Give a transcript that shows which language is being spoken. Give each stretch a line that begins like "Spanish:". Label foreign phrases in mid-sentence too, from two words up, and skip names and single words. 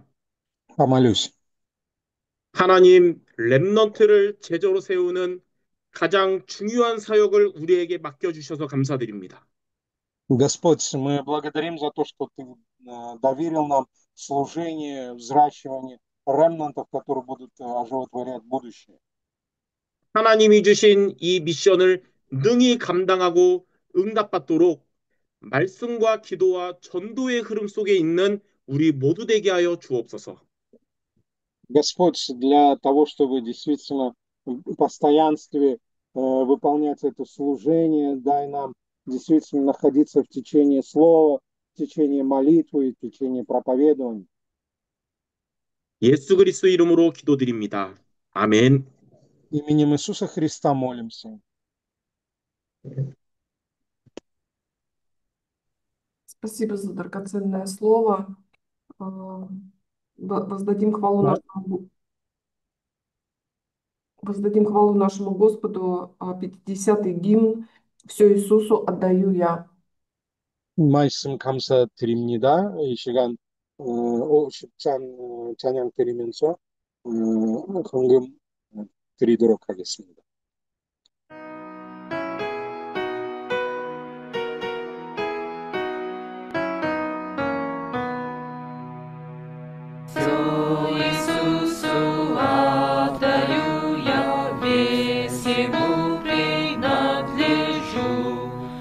Russian: Помолюсь.
Korean: 하나님, 렘넌트를 제자로 세우는 가장 중요한 사역을 우리에게 맡겨주셔서 감사드립니다.
Russian: Господь, мы благодарим за то, что Ты доверил нам служение, взращивание ремнантов, которые будут оживотворять будущее.
Korean: 하나님이 주신 이 미션을 능히 감당하고 응답받도록 말씀과 기도와 전도의 흐름 속에 있는 우리 모두 되게 하여 주옵소서.
Russian: Господь, для того, чтобы действительно в постоянстве выполнять это служение, дай нам действительно находиться в течение слова, в течение молитвы, в течение проповедования.
Korean: 예수 그리스도 이름으로 기도드립니다. 아멘.
Russian: Именем Иисуса Христа молимся. Спасибо за драгоценное слово. А, Воздадим хвалу Да. нашему Господу. 50-й гимн «Все Иисусу отдаю я».
Korean: 말씀 감사드립니다. 이 시간 50잔 찬양 드리면서 헌금 드리도록 하겠습니다.
Russian: Все Иисусу отдаю я, весь Ему принадлежу.